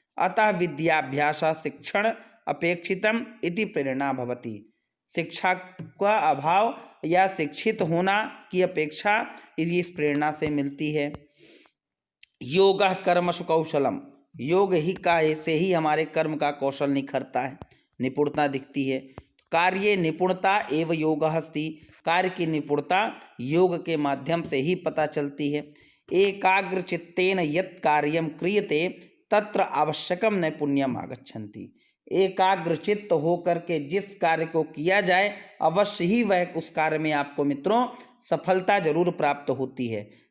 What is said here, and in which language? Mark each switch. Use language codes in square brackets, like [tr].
[sa] अतः विद्याभ्यास शिक्षण अपेक्षितम इति प्रेरणा भवति, [hi] शिक्षा का अभाव या शिक्षित होना की अपेक्षा इस प्रेरणा से मिलती है। [sa] योगः कर्मसु कौशलम, [hi] योग ही का से ही हमारे कर्म का कौशल निखरता है, निपुणता दिखती है। [sa] कार्ये निपुणता एव योगः अस्ति। [hi] कार्य की निपुणता योग के माध्यम से ही पता चलती है। [sa] एकाग्र चित्तेन यत् कार्यम क्रियते तत्र आवश्यकम नैपुण्यम आगच्छन्ति। [hi] एकाग्र चित्त होकर के जिस कार्य को किया जाए अवश्य ही वह उस कार्य में आपको मित्रों सफलता जरूर प्राप्त होती है।